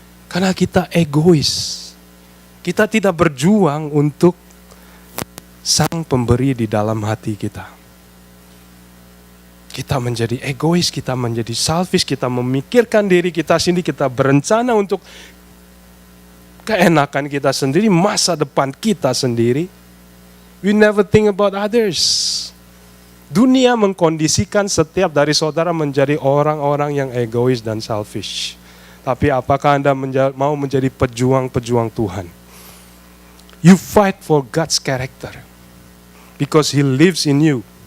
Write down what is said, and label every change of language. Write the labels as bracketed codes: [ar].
[id] Karena kita egois. Kita tidak berjuang untuk sang pemberi di dalam hati kita. Kita menjadi egois, kita menjadi selfish, kita memikirkan diri kita sendiri, kita berencana untuk keenakan kita sendiri, masa depan kita sendiri. [en] We never think about others. [id] Dunia mengkondisikan setiap dari saudara menjadi orang-orang yang egois dan selfish. Tapi apakah Anda mau menjadi pejuang-pejuang Tuhan? [en] You fight for God's character because He lives in you.